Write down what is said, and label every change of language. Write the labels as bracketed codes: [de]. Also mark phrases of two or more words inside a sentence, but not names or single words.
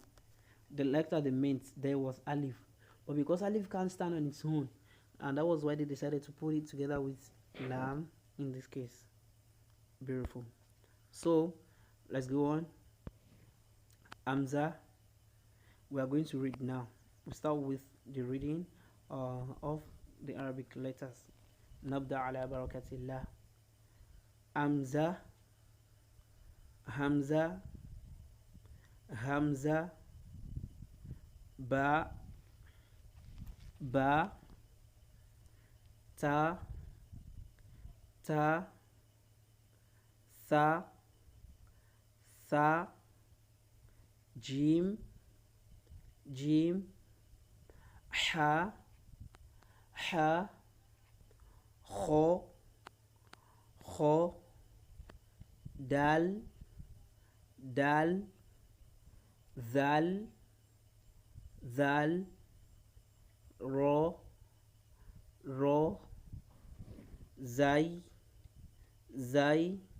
[en] The letter they meant there was alif, but because alif can't stand on its own, and that was why they decided to put it together with lam in this case. Beautiful. So let's go on. Hamza, we are going to read now. We start with the reading of the Arabic letters. [ar] نبدأ على بركة الله. همزة همزة همزة باء باء تاء تاء, ثاء ثاء جيم جيم, حاء حاء خاء خاء دال دال ذال ذال راء راء, زاي زاي,